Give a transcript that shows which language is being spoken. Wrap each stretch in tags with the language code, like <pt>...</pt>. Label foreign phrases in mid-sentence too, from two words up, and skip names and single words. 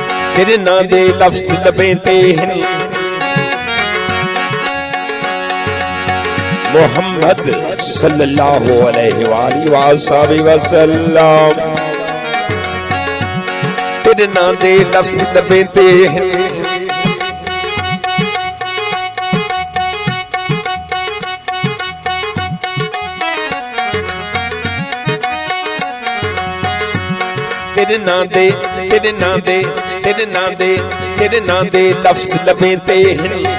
<pa>ਤੇਰੇ ਨਾਂ ਦੇ ਲਫ਼ਜ਼ ਲਬੇਂ ਤੇ ਹੈਂ ਮੁਹੰਮਦ</pa> <ar>صلى الله عليه وسلم.</ar> <pa>ਤੇਰੇ ਨਾਂ ਦੇ ਲਫ਼ਜ਼ ਲਬੇਂ ਤੇ ਹੈਂ ਤੇਰੇ ਨਾਂ ਦੇ ਤੇਰੇ ਨਾਂ ਦੇ ਤੇਰੇ ਨਾਂ ਦੇ ਤੇਰੇ ਨਾਂ ਦੇ ਲਫ਼ਜ਼ ਲਬੇਂ ਤੇ ਹੈਂ</pa>